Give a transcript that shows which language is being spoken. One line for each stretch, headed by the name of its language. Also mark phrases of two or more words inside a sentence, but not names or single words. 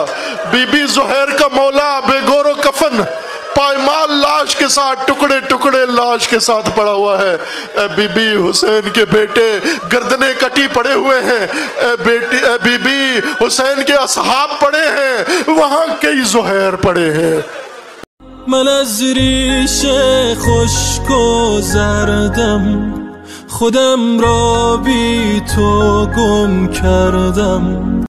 Urdu: بی بی زہیر کا مولا بے گور و کفن، پائمال لاش کے ساتھ، ٹکڑے ٹکڑے لاش کے ساتھ پڑا ہوا ہے۔ اے بی بی حسین کے بیٹے گردنیں کٹی پڑے ہوئے ہیں، اے بی بی حسین کے اصحاب پڑے ہیں، وہاں کئی زہیر پڑے ہیں۔
Persian: من از ریش خشک و زردم، خودم را بی تو گم کردم.